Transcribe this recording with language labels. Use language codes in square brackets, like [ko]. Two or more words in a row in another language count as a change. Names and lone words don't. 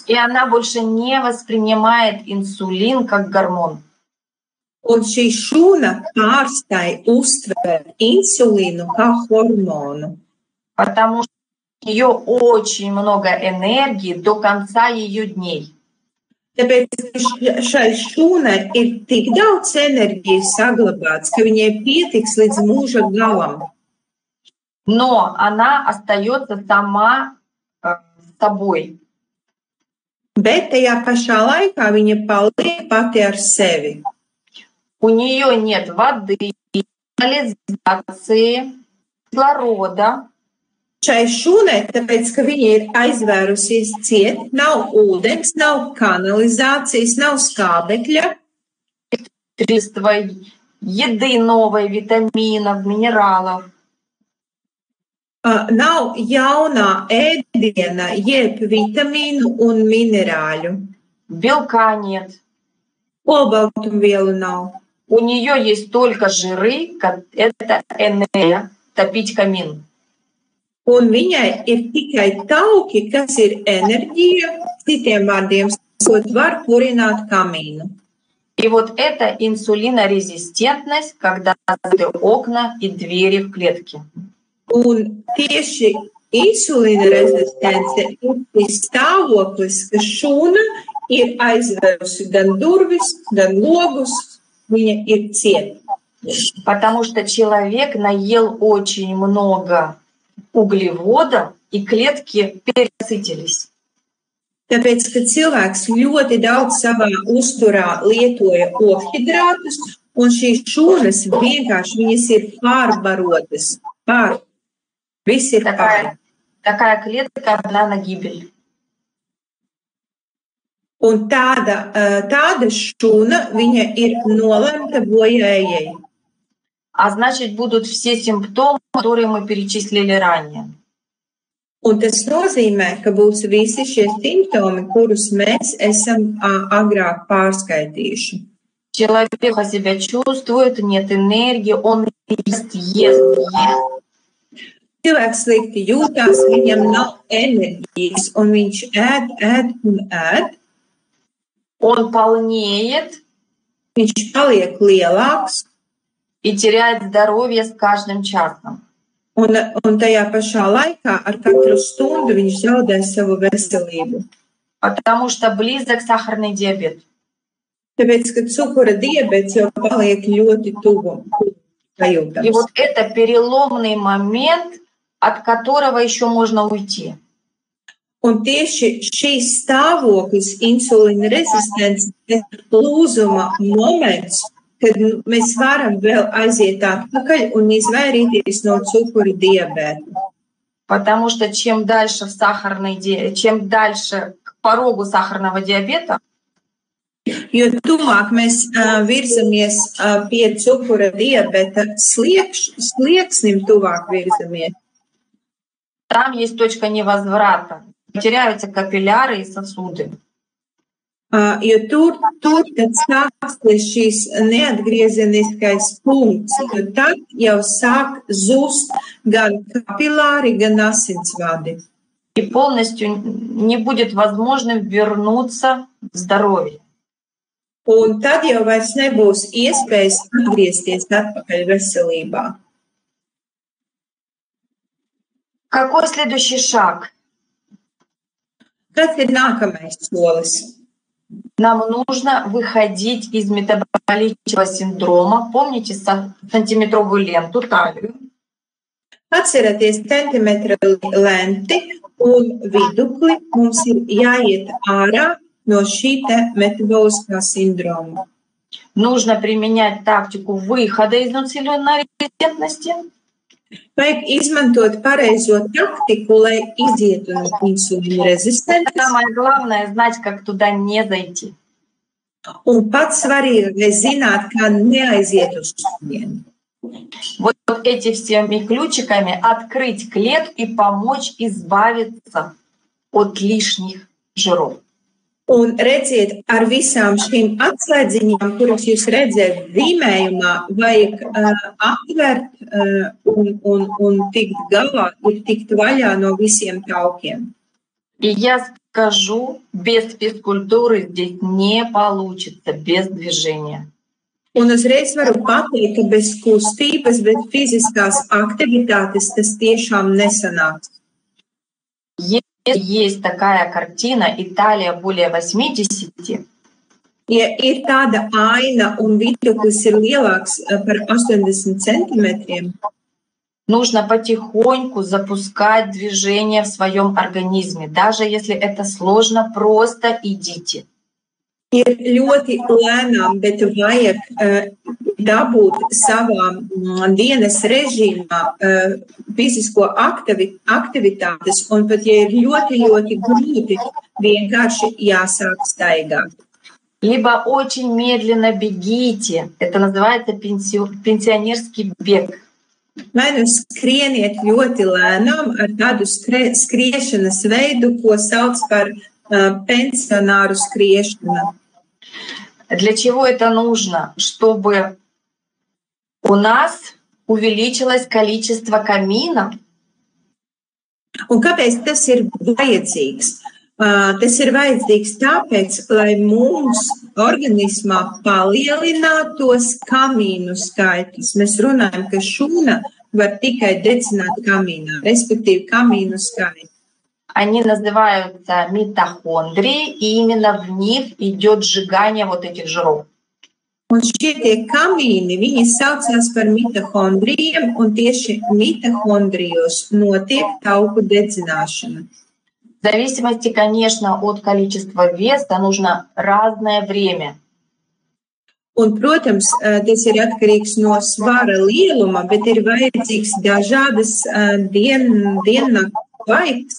[ru] И она больше не воспринимает инсулин как гормон. [lv] Un šī šūna pārstāja uztvert insulīnu kā hormonu. [ru] Потому что у нее очень много энергии до конца ее дней. [lv] Tāpēc šai šūnai ir tik daudz enerģijas saglabāts, ka viņai pietiks līdz mūža galam. [ru] Но она остается сама с собой. [lv] Bet tajā pašā laikā viņa paliek pati ar sevi. [ru] У нее нет воды, канализации, кислорода. [lv] Šai šūnai, tāpēc, ka viņa ir aizvērusies ciet, nav ūdens, nav kanalizācijas, nav skābekļa, [ru] Еды новой, витаминов, минералов. [lv] Nav jaunā ēdiena, jeb vitamīnu un minerāļu. [ru] Белка нет. [lv] Olbaltumvielu nav. [ru] У нее есть только жиры, это энергия, топить камин. [lv] Un viņai ir tikai tauki, kas ir enerģija, citiem vārdiem sakot, var kurināt kamīnu. [ru] И вот это инсулинорезистентность, когда закрыты окна и двери в клетке. [lv] Un tieši insulīna rezistence ir šis stāvoklis, ka šūna ir aizvērusi gan durvis, gan logus, viņa ir cieta. [ru] Потому что человек наел очень много углеводов, и клетки пересытились. [lv] Tāpēc, ka cilvēks ļoti daudz savā uzturā lietoja ogļhidrātus, un šīs šūnas vienkārši viņas ir pārbarotas. Viss ir pār. [ru] Такая клетка одна на гибель. [lv] Un tāda šūna, viņa ir nolemta bojājai. [ru] А значит, будут все симптомы, которые мы перечислили ранее. [lv] Un tas nozīmē, ka būs visi šie simptomi, kurus mēs esam agrāk pārskaitījuši. [ru] Человек плохо себя чувствует, нет энергии, он ест. [lv] Cilvēks slikti jūtās, viņam nav enerģijas, un viņš ēd. [ru] Он полнеет [lv] Viņš paliek lielāks, [ru] и теряет здоровье с каждым часом. [lv] un tajā pašā laikā ar katru stundu viņš zaudē savu veselību. [ru] Потому что близок сахарный диабет. [lv] Tāpēc, ka cukura diabets jau paliek ļoti tuvu sajūtams. [ru] И вот это переломный момент, от которого еще можно уйти. [lv] Un tieši šīs stāvoklis, insulīna rezistence, ir lūzuma moments, kad mēs varam vēl aiziet atpakaļ un izvairīties no cukura diabēta. [ru] Потому что чем дальше к порогу сахарного диабета, [lv] Jo tuvāk mēs virzamies pie cukura diabeta slieksnim, tuvāk virzamies. [ru] там есть точка невозврата. Теряются капилляры и сосуды. [lv] Jo tur tad sāksies šīs neatgriezeniskais punkts, jo tad jau sāk zust gan kapilāri, gan asinsvadi. [ru] И полностью не будет возможным вернуться в здоровье. [lv] Un tad jau vairs nebūs iespējas atgriezties atpakaļ veselībā. [ru] Какой следующий шаг? [lv] Kas ir nākamais solis? [ru] Нам нужно выходить из метаболического синдрома. Помните сантиметровую ленту, талию? [lv] Atcerieties centimetra lenti un vidukli. Mums ir jāiet ārā no šī te metaboliskā sindroma. [ru] Нужно применять тактику выхода из инсулинной резистентности. [lv] Vajag izmantot pareizo taktiku, lai izietu no insulīna rezistences. [ru] Самое главное — знать, как туда не зайти. [lv] Un pats svarīgākais zināt, kā neaiziet uz turieni. [ru] Вот эти всеми ключиками открыть клетку и помочь избавиться от лишних жиров. [lv] Un redziet, ar visām šīm atslēdziņām, kuras jūs redzat zīmējumā, vajag atvērt un tikt galā, ir tikt vaļā no visiem taukiem. [ru] И я скажу, без физкультуры здесь не получится, без движения. [lv] Un uzreiz varu pateikt, ka bez kustības, bez fiziskās aktivitātes tas tiešām nesanāks. [ru] Есть такая картина, Италия более 80. [lv] Ja ir tāda aina un viduklis ir lielāks par 80 centimetriem, [ru] нужно потихоньку запускать движение в своем организме. Даже если это сложно, просто идите. [lv] ir ļoti lēnām, bet vajag dabūt savā dienas režīmā fizisko aktivitātes, un pat, ja ir ļoti, ļoti grūti, vienkārši jāsāk staigāt. [ru] Либо очень медленно бегите. Это называется пенсионерский бег. [lv] Vai nu skrieniet ļoti lēnām ar tādu skriešanas veidu, ko sauc par pensionāru skriešanu. [ru] Для чего это нужно? Чтобы у нас увеличилось количество каминов. [lv] Un kāpēc tas ir vajadzīgs? Tas ir vajadzīgs tāpēc, lai mums organismā palielinātos kamīnu skaitlis. Mēs runājam, ka šūna var tikai dedzināt kamīnā, respektīvi kamīnu skaitu. [ru] Они называются митохондрии, и именно в них идет сжигание вот этих жиров. [lv] Un šie kamīni, viņi saucās par mitohondrijiem, un tieši mitohondrijos notiek tauku dedzināšana. [ru] В зависимости, конечно, от количества веса нужно разное время. [lv] Un, protams, tas ir atkarīgs no svara lieluma, bet ir vajadzīgs dažādas diennakts laiks.